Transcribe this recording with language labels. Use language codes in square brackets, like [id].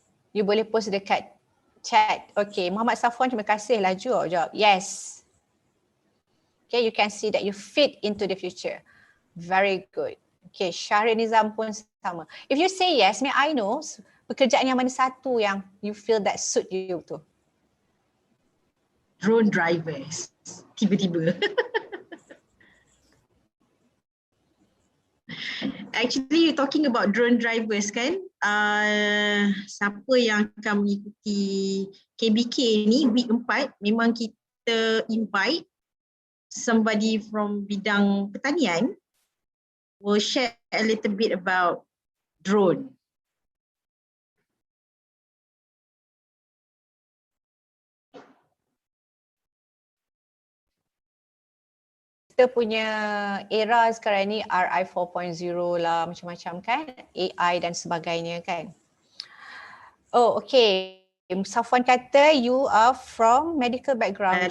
[ms] You boleh post dekat chat. Okay, Muhammad Safwan, terima kasih lah jawab. Yes. [en] Okay, you can see that you fit into the future. Very good. Okay, Syahrir Nizam [ms] pun sama. [en] If you say yes, may I know [ms] pekerjaan yang mana satu yang [en] you feel that suit you tu? Drone drivers. [ms] Tiba-tiba. [en] Actually, you're talking about drone drivers kan? [ms] Siapa yang akan mengikuti KBK ni [en] week 4, [ms] memang kita [en] invite somebody from [ms] bidang pertanian [en] will share a little bit about drone. [ms] Kita punya era sekarang ni RI 4.0 lah, macam-macam kan, AI dan sebagainya kan. [en] Oh, okay. Safwan [ms] kata [en] you are from medical background.